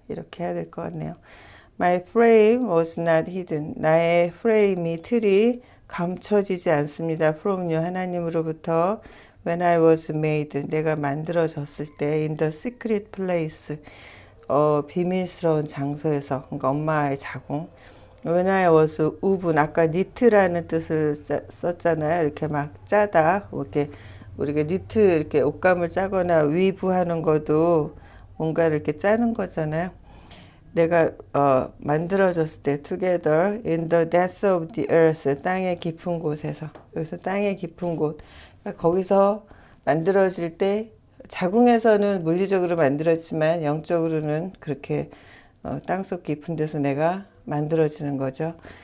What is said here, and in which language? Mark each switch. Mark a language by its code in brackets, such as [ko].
[ko] 이렇게 해야 될 것 같네요. [en] My frame was not hidden. [ko] 나의 프레임이 틀이 감춰지지 않습니다. [en] From you [ko] 하나님으로부터 [en] when I was made [ko] 내가 만들어졌을 때 [en] in the secret place [ko] 비밀스러운 장소에서 그러니까 엄마의 자궁 [en] when I was woven [ko] 아까 니트라는 뜻을 썼잖아요. 이렇게 막 짜다 이렇게 우리가 니트 이렇게 옷감을 짜거나 위브하는 것도 뭔가를 이렇게 짜는 거잖아요. 내가 만들어졌을 때 [en] together in the depths of the earth [ko] 땅의 깊은 곳에서 여기서 땅의 깊은 곳 그러니까 거기서 만들어질 때 자궁에서는 물리적으로 만들었지만 영적으로는 그렇게 땅속 깊은 데서 내가 만들어지는 거죠.